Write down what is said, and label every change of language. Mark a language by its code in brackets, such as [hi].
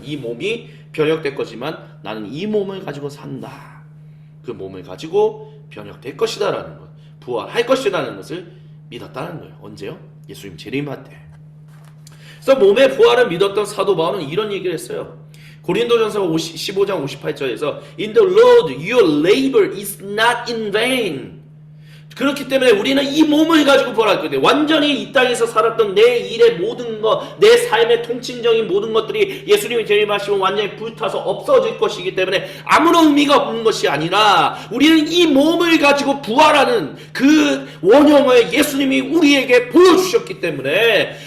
[ko] 이 몸이 변혁될 거지만 나는 이 몸을 가지고 산다. 그 몸을 가지고 변혁될 것이다라는 것, 부활할 것이라는 것을 믿었다는 거예요. 언제요? 예수님 재림할 때. 그래서 몸의 부활을 믿었던 사도 바울은 이런 얘기를 했어요. 고린도전서 15장 58절에서 [en] In the Lord your labor is not in vain. [ko] 그렇기 때문에 우리는 이 몸을 가지고 부활할 건데 완전히 이 땅에서 살았던 내 일의 모든 것, 내 삶의 통칭적인 모든 것들이 예수님이 재림하시면 완전히 불타서 없어질 것이기 때문에 아무런 의미가 없는 것이 아니라 우리는 이 몸을 가지고 부활하는 그 원형을 예수님이 우리에게 보여주셨기 때문에